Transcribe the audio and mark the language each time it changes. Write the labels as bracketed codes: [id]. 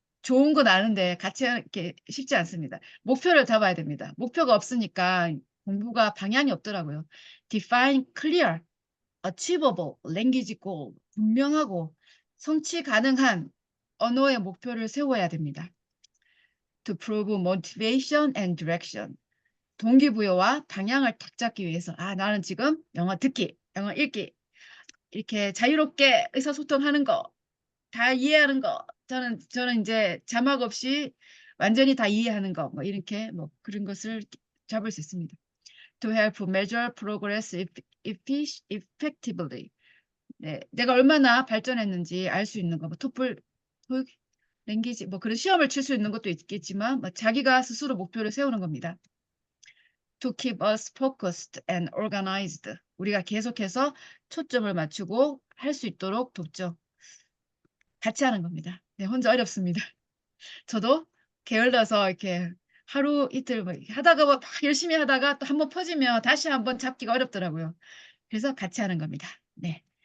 [ko] 좋은 건 아는데 같이 하기 쉽지 않습니다. 목표를 잡아야 됩니다. 목표가 없으니까 공부가 방향이 없더라고요. [en] Define clear, achievable, language goal. [ko] 분명하고 성취 가능한 언어의 목표를 세워야 됩니다. [en] To prove motivation and direction. [ko] 동기부여와 방향을 딱 잡기 위해서 나는 지금 영어 듣기, 영어 읽기 이렇게 자유롭게 의사소통하는 거 다 이해하는 거 저는 이제 자막 없이 완전히 다 이해하는 거 이렇게 그런 것을 잡을 수 있습니다. [en] to help measure progress effectively. [ko] 네, 내가 얼마나 발전했는지 알 수 있는 거, 뭐 토플, 토익, 랭귀지, 뭐 그런 시험을 칠 수 있는 것도 있겠지만, 뭐 자기가 스스로 목표를 세우는 겁니다. [en] To keep us focused and organized. [ko] 우리가 계속해서 초점을 맞추고 할 수 있도록 돕죠. 같이 하는 겁니다. 네, 혼자 어렵습니다. 저도 게을러서 이렇게 하루 이틀 뭐 이렇게 하다가 막 열심히 하다가 또 한번 퍼지면 다시 한번 잡기가 어렵더라고요. 그래서 같이 하는 겁니다. 네.